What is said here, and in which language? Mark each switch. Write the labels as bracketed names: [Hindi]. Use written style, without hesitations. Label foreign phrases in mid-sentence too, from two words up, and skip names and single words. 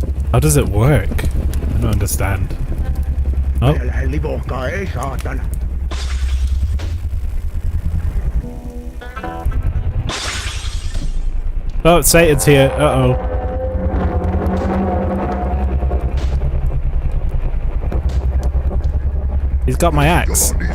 [English] How does it work? I don't understand. Oh. [Finnish] Älä livohkaa, ei saatana. [English] Oh, Satan's here. Uh-oh. He's got my axe.